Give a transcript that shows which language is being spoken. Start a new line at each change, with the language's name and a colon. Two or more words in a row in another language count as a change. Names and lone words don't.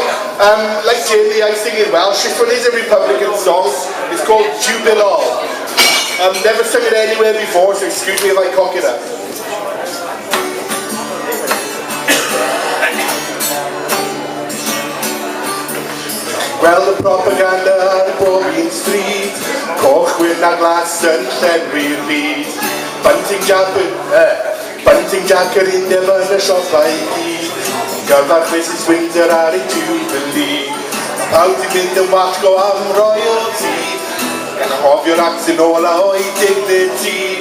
English: Like Jamie, I sing in Welsh. This one is a Republican song. It's called Jubilee. Never sung it anywhere before, so excuse me if I cock it up. Well, the propaganda
Welsh: ar bob un stryd, cochwyn a glas yn llenwi'r byd. Bunting Jack yr undeb yn y siopau I gyd, gyfarch Mrs Windsor ar ei jubilee. Pawb di mynd yn wallgo am royalty, gan hofio'r accent ola o'i dignity.